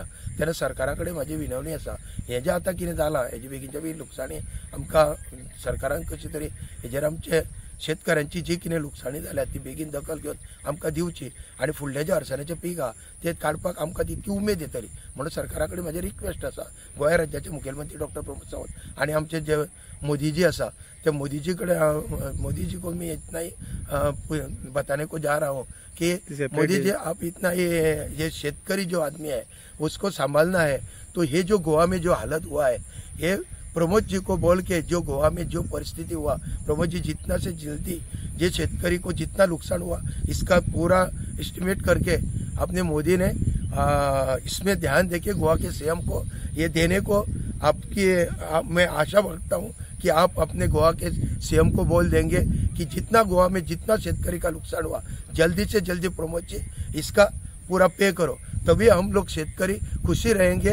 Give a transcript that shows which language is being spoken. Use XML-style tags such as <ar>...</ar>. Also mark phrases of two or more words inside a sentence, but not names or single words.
<kok>तेन्ना सरकारा कडेन म्हाजी विनवणी आसा, हे जे आतां कितें जालां हेजे बेगीनच्या बेगीन लुकसाणी आमकां सरकारान कशी तरी हेजेर आमचे शेतकऱ्यांची जी कितें लुकसाणी जाल्या ती बेगीन दखल घेवन आमकां दिवची आणि फुडले जे हरसाण्याचे पीक आहा ते काडपाक आमकां तितकी उमेद येतली म्हणून सरकारा कडेन म्हाजी रिक्वेस्ट आसा। गोंय राज्याचे मुखेलमंत्री डॉक्टर प्रमोद सावंत आणि आमचे जे मोदीजी आसा ते मोदीजी कडेन</kok> <hi>मोदीजी को मी इतना ही बताने को जा रहा हूँ कि मोदी जी आप इतना ये शेतकरी जो आदमी है उसको संभालना है। तो ये जो गोवा में जो हालत हुआ है ये प्रमोद जी को बोल के जो गोवा में जो परिस्थिति हुआ, प्रमोद जी जितना से जल्दी जे शेतकरी को जितना नुकसान हुआ इसका पूरा एस्टिमेट करके अपने मोदी ने इसमें ध्यान देके गोवा के सीएम को ये देने को मैं आशा रखता हूँ कि आप अपने गोवा के सीएम को बोल देंगे कि जितना गोवा में जितना शेतकरी का नुकसान हुआ जल्दी से जल्दी प्रमोद जी इसका पूरा पे करो, तभी हम लोग शेतकरी खुशी रहेंगे।</hi>